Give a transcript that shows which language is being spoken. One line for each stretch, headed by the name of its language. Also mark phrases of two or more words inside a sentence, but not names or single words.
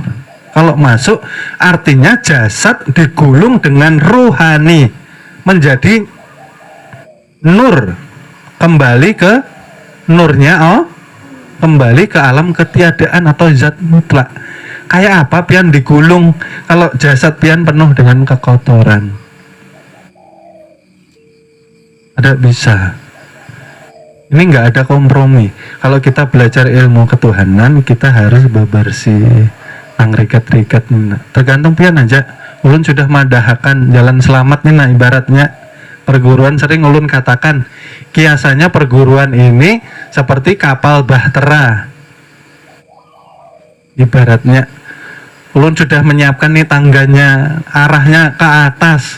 Indonesian: Kalau masuk artinya jasad digulung dengan ruhani menjadi nur, kembali ke nurnya, kembali ke alam ketiadaan atau zat mutlak.
Banjar: Kayak apa pian digulung kalau jasad pian penuh dengan kekotoran? Ada bisa.
Indonesian: Ini nggak ada kompromi. Kalau kita belajar ilmu ketuhanan, kita harus bebersih, angrikat-rikat.
Banjar: Tergantung pian aja. Ulun sudah madahakan jalan selamat nih, nah ibaratnya perguruan sering ulun katakan kiasannya perguruan ini seperti kapal bahtera. Ibaratnya ulun sudah menyiapkan nih tangganya, arahnya ke atas.